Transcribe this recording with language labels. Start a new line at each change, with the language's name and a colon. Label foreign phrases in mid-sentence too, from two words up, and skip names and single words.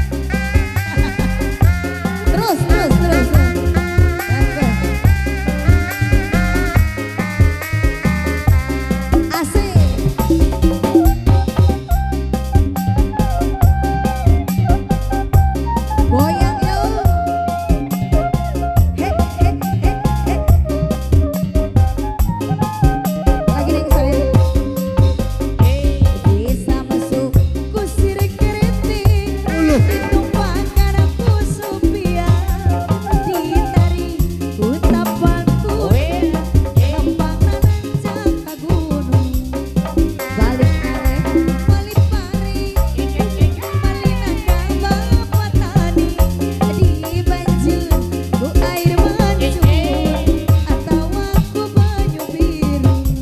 Indonesian: Terus, terus, terus, terus. Asik. Goyang yo. He, he, he, he. Lagi nih saya.
Sundanese: Bisa masuk ku sirik kerete, ditumpahkan ku supia, ditarik ku tapak kuda, lembang tanah jaka gunung, balik naik balik paring, malina ka bapa tani, di banjur ku air mancur, atawa ku banyu biru.